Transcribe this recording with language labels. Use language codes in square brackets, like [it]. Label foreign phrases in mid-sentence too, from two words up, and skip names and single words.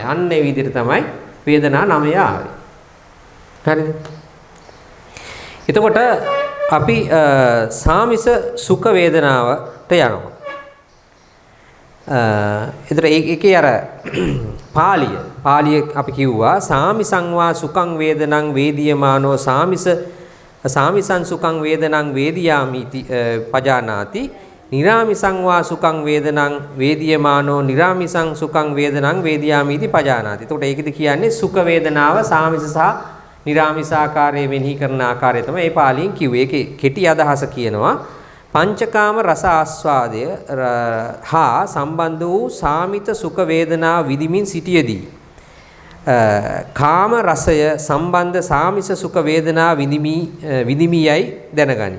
[si] අන්න ඒ විදිහට තමයි වේදනා 9 ආවේ. හරිද? එතකොට අපි සාමිස සුඛ වේදනාවට යනවා. එතකොට ඒකේ අර පාලිය අපි කිව්වා [pi] සාමිසං වා සුඛං වේදනං වේදියමානෝ සාමිසං සුඛං වේදනං වේදියාමි පජානාති නිරාමිසං වා සුඛං වේදනං වේදියමානෝ නිරාමිසං සුඛං වේදනං වේදියාමි इति පජානාති. [si] එතකොට ඒකද කියන්නේ සුඛ වේදනාව සාමිස සහ නිරාමිස ආකාරයේ මෙනෙහි කරන ආකාරය තමයි මේ පාලියෙන් කිව්වේ. ඒකේ කෙටි අදහස කියනවා පංචකාම රස ආස්වාදය හා සම්බන්ධ වූ සාමිත සුඛ වේදනා විදිමින් සිටියේදී කාම රසය සම්බන්ධ සාමිස සුඛ වේදනා විඳිමියයි දැනගනි.